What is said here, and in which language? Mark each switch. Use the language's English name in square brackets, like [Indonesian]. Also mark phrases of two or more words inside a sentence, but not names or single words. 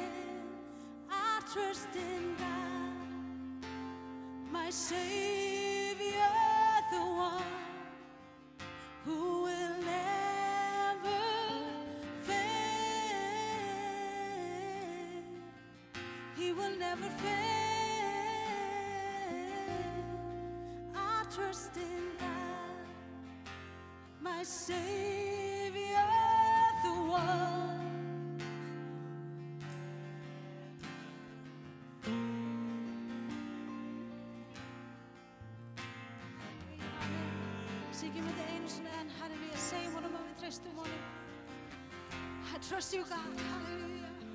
[English] I trust in God, my Savior, the one who will never fail. He will never fail. I trust in God, my Savior, the one. [Icelandic] Syngjum þetta einu sinni enn, halleluja, segjum honum að við treystum honum. [English] I trust you, God, halleluja.